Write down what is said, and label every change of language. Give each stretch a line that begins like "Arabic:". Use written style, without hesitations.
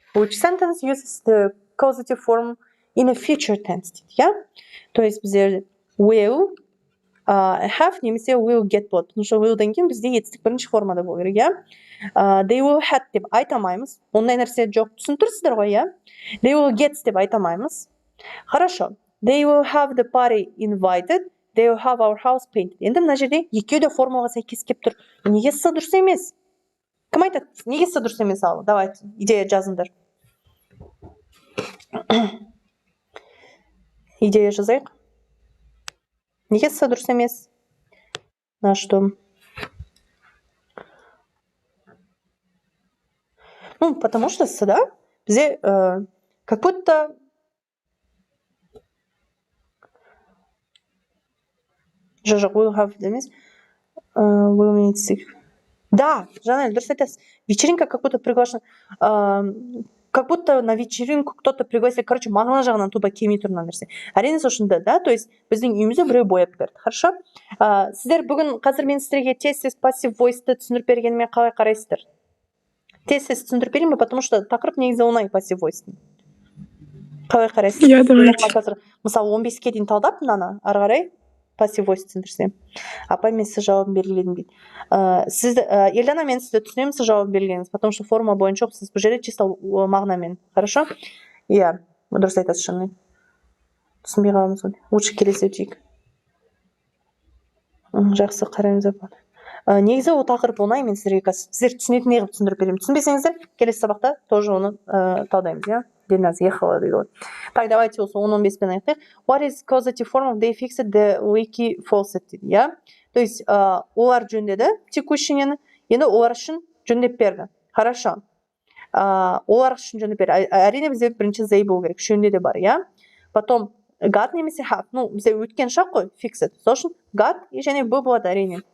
English: Which sentence uses the causative form in a future tense? Yeah?
Russian: То есть
Kazakh: бізде will, have немесе will get болады.
Russian: Потому что
Kazakh: will'дан кейін бізде етістік бірінші формада болу керек, иә?
English: They will had
Kazakh: деп айта алмаймыз. Ондай нәрсе жоқ. Түсініп тұрсыздар ғой, иә?
English: They will get
Kazakh: деп айта алмаймыз.
Russian: Хорошо.
English: They will have the party invited. They will have our house painted.
Kazakh: Енді мына жерде екеуі де формаға сәйкес келіп тұр. Неге сіз дұрыс емес? Кім айтады? Неге сіз дұрыс емес ал? Давайте, идея жазыңдар. Идея жазайық. Неге сіз дұрыс емес?
Russian: На что? Ну, потому что сюда бізде как будто жоқ,
English: will have
Russian: емес.
English: Will need to...
Kazakh: Да, Жанель, дұрыс айтасыз.
Russian: Вечеринка как будто приглашена. Как будто на вечеринку кто-то пригласил. Короче,
Kazakh: мағына жағынан тупо келмей тұр мына нәрсе. Әрине сошында, да, то есть біздің үйімізде біреу бояп берді. Хорошо? Сіздер бүгін қазір мен сіздерге тез пассив войсты түсіндіріп бергеніме қалай қарайсыздар? Тез түсіндіріп берейін бе,
Russian: потому что
Kazakh: тақырып негізі оңай пассив войстың. Қалай қарайсыздар? Иә,
Russian: давайте.
Kazakh: Мысалы 15-ке дейін талдап мынаны, ары қарай пассив войс түсіндірсем. Апай, мен сіз жауабын белгіледім дейді. Елдана, мен сізді түсінемін, сіз жауабын белгілеңіз,
Russian: потому что
Kazakh: форма бойынша сіз бұл жерде чисто мағынамен. Хорошо? Иә, дұрыс айтасыз шынымен. Түсінбей қаламыз ғой.
Russian: Лучше
Kazakh: келесі өтейік. Жақсы, қараймыз апа. Негізі ол тақырып оңай, мен сіздерге сіздер түсінетіндей қылып түсіндіріп беремін. Түсінбесеңіздер, келесі сабақта тоже оны талдаймыз, иә? Диназ ехала дейді.
Russian: Так, давайте
Kazakh: осы 10-15-пен аяқтайық.
English: What is causative form of they fixed the leaky faucet
Kazakh: дейді, иә?
Russian: То есть
Kazakh: олар жөндеді
Russian: текущий
Kazakh: нені, енді олар үшін жөндеп берді. Хорошо. Олар үшін жөндеп берді. Әрине бізде бірінші they болу керек, үшеуінде де бар, иә?
Russian: Потом
Kazakh: got немесе have.
Russian: Ну,
Kazakh: бізде өткен шақ қой, fixed. Сол үшін got және b болады әрине.